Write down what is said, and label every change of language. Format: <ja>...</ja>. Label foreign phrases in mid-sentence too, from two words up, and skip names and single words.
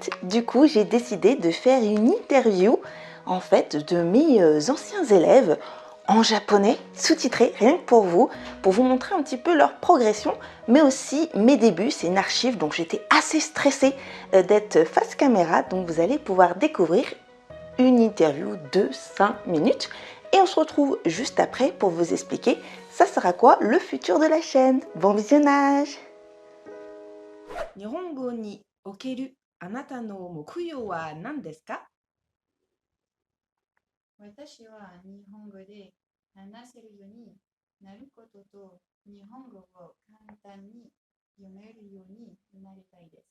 <fr>Du coup, j'ai décidé de faire une interview en fait de mes anciens élèves en japonais, sous-titré rien que pour vous montrer un petit peu leur progression, mais aussi mes débuts. C'est une archive, donc j'étais assez stressée d'être face caméra, donc vous allez pouvoir découvrir une interview de 5 minutes. Et on se retrouve juste après pour vous expliquer ça sera quoi le futur de la chaîne. Bon visionnage.</fr> <ja>日本語における あなたの 目標は 何ですか? 私は日本語で話せるようになることと日本語を簡単に読めるようになりたいです。</ja>